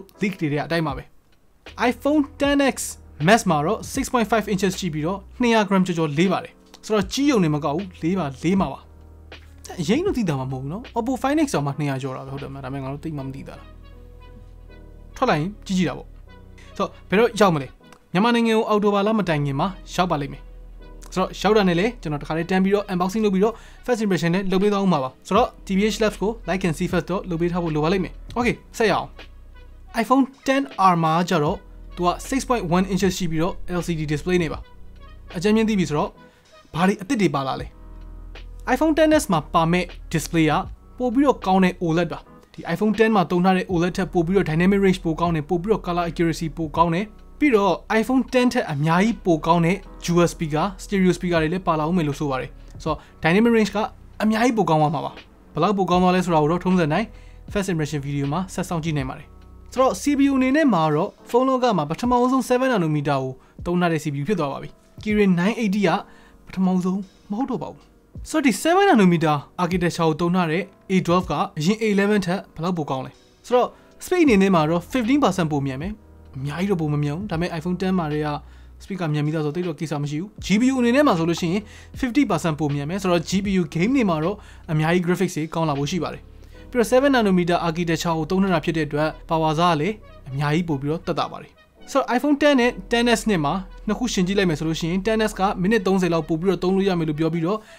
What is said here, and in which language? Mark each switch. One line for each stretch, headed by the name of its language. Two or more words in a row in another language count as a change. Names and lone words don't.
Burmese: leak တွေတဲ့အတိုင်းပါပဲ iPhone XS Max မှာတော့ 6.5 inches ရှိပြီးတော့200 gram ကျော်လေးပါတယ်ဆိုတော့ကြီးုံနေမကောက်ဘူးလေးမှာပါအရင်တော့သိတာမှမဟုတ် ဘူးနော် Oppo Find X အောင်မှ200ကျော်တာပဲဟုတ်တယ်မလားဒါပေမဲ့ငါတို့သိမှမသိတာလားထွက်လိုက်ရင်ကြီးတာပေါ့ဆိုတော့ဘယ်တော့ရောက်မလဲမြန်မာနိုင်ငံကိုအော်တိုဘာလမတိုင်ခင်မှာရောက်ပါလိမ့်မယ်ဆိုတော့ရောက်တာနဲ့လေကျွန်တော်တခါလေးတန်းပြီးတော့ unboxing လုပ်ပြီးတော့
English: first impression
Burmese: နဲ့လုပ်ပေးသွားအောင်ပါဆိုတော့ TVH Labs ကို
English: like and see first
Burmese: တော့လုပ်ပေးထားဖို့လိုပါလိမ့်မယ် Okay ဆက်ရအောင် iPhone XR မှာကျတော့သူက 6.1 inches ရှိပြီးတော့
English: LCD display
Burmese: နေပါအကြမ်းမြင်သိပြီဆိုတော့ဘာတွေအသစ်တွေပါလာလဲ iPhone XS မှာပါမဲ့ display ကပို့ပြီးတော့ကောင်းတဲ့ OLED ပါဒီ iPhone X မှာသုံးထားတဲ့ OLED ထက်ပို့ပြီးတော့
English: dynamic range
Burmese: ပိုကောင်းတယ်ပို့ပြီးတော့
English: color accuracy
Burmese: ပိုကောင်းတယ်ပြီးတော့ iPhone X ထက်အများကြီးပိုကောင်းတဲ့
English: dual speaker stereo speaker
Burmese: တွေလည်းပါလာအောင်မယ်လို့ဆိုပါတယ် ဆိုတော့
English: dynamic range
Burmese: ကအများကြီးပိုကောင်းသွားမှာပါဘယ်လောက်ပိုကောင်းသွားလဲဆိုတာကိုတော့ထုံးစံတိုင်း
English: first impression video
Burmese: မှာဆက်ဆောင်ကြည့်နိုင်ပါတယ်ဆိုတော့ CPU အနေနဲ့မှာတော့ phone လောကမှာပထမဆုံး7 nanometer ကိုသုံးထားတဲ့ CPU ဖြစ်သွားပါပြီ Kirin 980 ကပထမဆုံးမဟုတ်တော့ပါဘူးဆိုတော့ဒီ7
English: nanometer architecture
Burmese: ကိုသုံးထားတဲ့ A12 ကအရင် A11 ထက်ဘယ်လောက်ပိုကော င်းလဲဆိုတော့ speed အနေနဲ့မှာတော့ 15% ပိုမြန်မယ်အများကြီးတော့ပိုမမြန်ဘူးဒါပေမဲ့ iPhone X မှာတွေက speed ကမြန်ပြီးသားဆိုတော့တိတ်တော့ကိစ္စမရှိဘူး GPU အနေနဲ့မှာဆိုလို့ရှိရင် 50% ပိုမြန်မယ်ဆိုတော့ GPU game တွေမှာတော့အများကြီး graphics တွေကောင်းလာဖို့ရှိပါတယ်ပြီးတော့7
English: nanometer architecture
Burmese: ကိုသုံးထားတာဖြစ်တဲ့အတွက် power စားကလည်းအများကြီးပိုပြီးတော့တက်တာပါတယ်ဆိုတော့ iPhone X နဲ့ XS နဲ့မှာနှစ်ခုရှင်းကြည့်လိုက်မယ်ဆိုလို့ရှိရင် XS ကမိနစ်30လောက်ပို့ပြီးတော့သုံးလို့ရမယ်လို့ပြောပြီးတော့